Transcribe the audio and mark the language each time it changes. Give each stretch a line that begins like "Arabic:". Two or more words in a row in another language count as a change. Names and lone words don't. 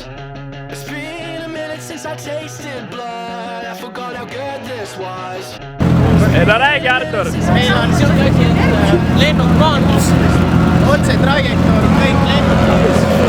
English: It's been a minute since I tasted blood. I forgot how good this was.
Estonian: No räägi, Artur! Meil on siuke asi, et lennuk maandus. Otse trajektoor, kõik lennuk.